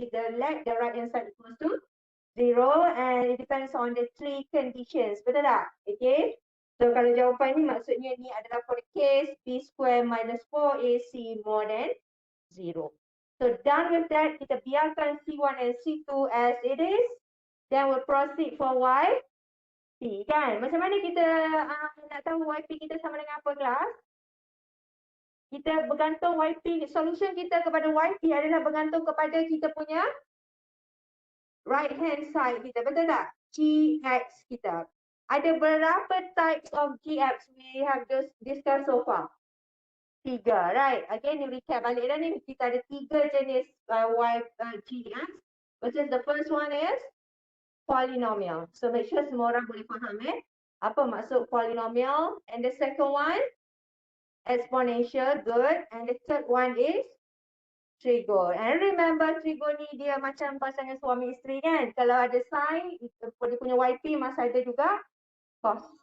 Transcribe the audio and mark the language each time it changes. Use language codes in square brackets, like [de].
[en] Kita let the right hand side equals to 0 and it depends on the three conditions. [ms] Betul tak? [en] Okay. So [ms] kalau jawapan ni maksudnya ni adalah [en] for the case b square minus 4ac more than 0. So done with that, [ms] kita biarkan [en] C1 and C2 as it is. Then we'll proceed for YP kan. [ms] Macam mana kita nak tahu YP kita sama dengan apa kelas? Kita bergantung YP, solution kita kepada YP adalah bergantung kepada kita punya [en] right hand side [ms] kita. Betul tak? GX kita. Ada berapa [en] types of GX we have just discussed so far? 3, right? [ms] Again, ni recap balik dah ni. Kita ada 3 jenis GX. [en] Which is the first one is polynomial. So make sure [ms] semua orang boleh faham apa maksud [en] polynomial. And the second one, exponential, good. And the third one is [ms] trigon. [en] And remember [ms] trigon ni dia macam pasangan suami isteri kan. Kalau ada sin, dia punya YP must ada juga cos.